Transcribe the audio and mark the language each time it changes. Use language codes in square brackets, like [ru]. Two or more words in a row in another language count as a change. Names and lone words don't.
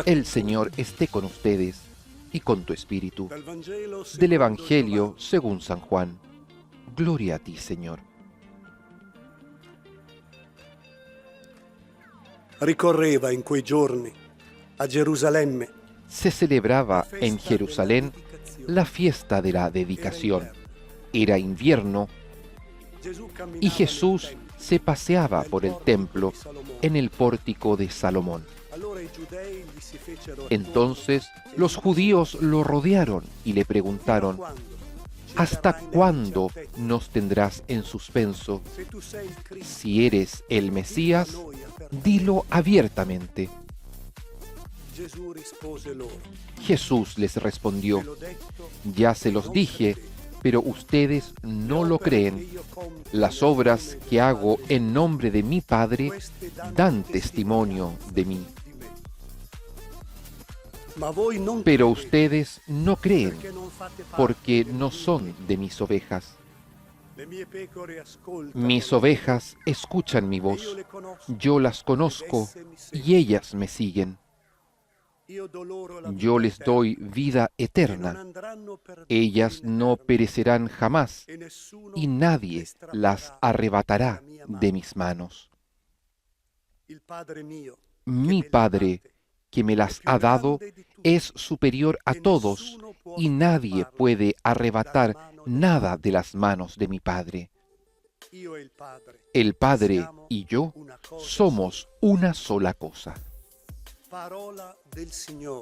[es] El Señor esté con ustedes y con tu espíritu. [it] dal Vangelo [es] Del [it] secondo [es] Evangelio [it] Giovanni. [es] según San Juan. Gloria a ti, Señor. [it] Ricorreva in quei giorni a Gerusalemme [es] Se celebraba en Jerusalén la fiesta de la dedicación. Era invierno [it] Gesù camminava [es] y Jesús se paseaba por el templo en el pórtico de Salomón. [it] Allora i giudei gli si fecero [es] Entonces los judíos lo rodearon y le preguntaron, ¿hasta cuándo nos tendrás en suspenso? [it] Se tu sei il Cristo, [es] Si eres el Mesías, dilo abiertamente. [it] Gesù rispose loro: [es] Jesús les respondió, [it] "Ve l'ho detto, [es] ya se los dije, pero ustedes no lo [it] opere che [es] creen. [it] io compio [es] Las [it] nel [es] obras [it] nome [es] que hago en nombre de mi Padre [it] queste [es] dan testimonio de mí, [it] di me. Ma voi non [es] pero [it] credete, [es] ustedes no creen [it] perché non fate parte [es] porque [it] del [es] no [it] mio [es] son [it] regno. [es] de mis ovejas. [it] Le mie pecore ascoltano [es] Mis [it] la [es] ovejas escuchan mi [it] voce, e [es] voz, [it] io le conosco, [es] yo las conozco y ellas me siguen. [it] io do loro la [es] Yo [it] vita [es] les [it] eterna, [es] doy vida [it] e non [es] eterna. [it] andranno perduti [es] Ellas [it] in [es] no [it] eterno, [es] perecerán jamás [it] e nessuno [es] y nadie [it] le strapperà [es] las arrebatará [it] dalla mia mano. [es] de mis manos. [it] Il Padre mio, che [es] Mi [it] me le ha [es] Padre, [it] date, [es] que me [it] è [es] las [it] più [es] ha dado, [it] grande di tutti, [es] es superior a [it] e [es] todos [it] nessuno può [es] y nadie [it] strapparlo [es] puede arrebatar [it] dalla mano del [es] nada [it] Padre. [es] de las manos de mi Padre. [it] Io e il Padre [es] El Padre [it] siamo [es] y yo [it] una cosa [es] somos una sola cosa. [it] sola. Parola del Signore.